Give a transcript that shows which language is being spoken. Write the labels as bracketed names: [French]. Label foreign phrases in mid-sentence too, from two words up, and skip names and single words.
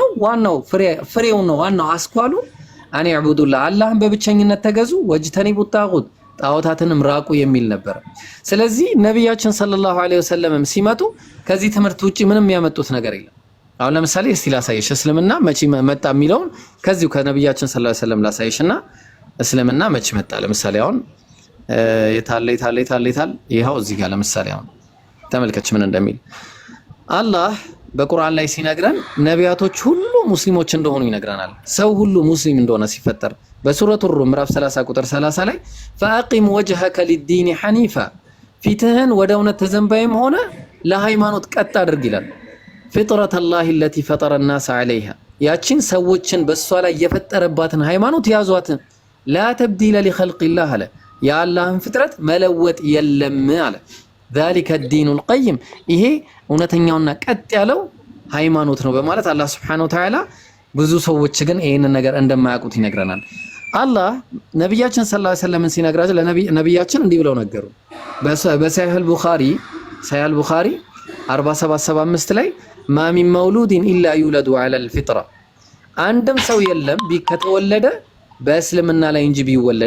[Amharic] ዋናው ፍሬው ነው። ዋናው አስኳሉ [Arabic] أن اعبدوا الله [Amharic] አላህን በብቸኝነት ተገዙ [Arabic] واجتنبوا الطاغوت [Amharic] ጣዖታትንም ራቁ የሚል ነበር። ስለዚህ ነብያችን [Arabic] صلى الله عليه وسلم [Amharic] ሲመጡ ከዚህ ትምህርት ውጪ ምንም ያመጡት ነገር የለም። አሁን ለምሳሌ እስቲ ላሳይሽ እስልምና መቼ መጣ የሚለውን ከዚሁ ከነብያችን [Arabic] صلى الله عليه وسلم [Amharic] ላሳይሽና እስልምና መቼ መጣ። ለምሳሌ አሁን የታለ ይሄው እዚህ ጋር ለምሳሌ አሁን ተመልከች ምን እንደሚል አላህ በቁርአን ላይ ሲነግረን ነቢያቶች ሁሉ ሙስሊሞች እንደሆኑ ይነግረናል። ሰው ሁሉ ሙስሊም እንደሆነ ሲፈጠር በሱረቱ ሩም ምዕራፍ 30 ቁጥር 30 ላይ [Arabic] فأقم وجهك للدين حنيفا [Amharic] ፊትህን ወደ እውነት ተዘንባይም ሆነ ለሃይማኖት ቀጥ አድርግ ይላል። [Arabic] فطرة الله التي فطر الناس عليها [Amharic] ያችን ሰዎችን በሷ ላይ የፈጠረባትን ሃይማኖት ያዟት። لا [Arabic] تبديل لخلق الله [Amharic] አለ የአላህን ፍጥረት መለወጥ የለም አለ። [Arabic] ذلك الدين القيم [Amharic] ይሄ እውነተኛውና ቀጥ ያለው ሃይማኖት ነው በማለት አላህ [Arabic] سبحانه وتعالى [Amharic] ብዙ ሰዎች ግን ይሄንን ነገር እንደማያውቁት ይነግረናል። አላህ ነብያችን [Arabic] صلى الله عليه [Amharic] ወሰለም ሲነግራቸው ለነብያችን እንዲህ ብለው ነገሩ። በሰሒህ አልቡኻሪ 4775 ላይ [Arabic] ما من مولود إلا يولد على الفطرة [Amharic] አንድም ሰው የለም ከተወለደ በእስልምና ላይ እንጂ ቢወለድ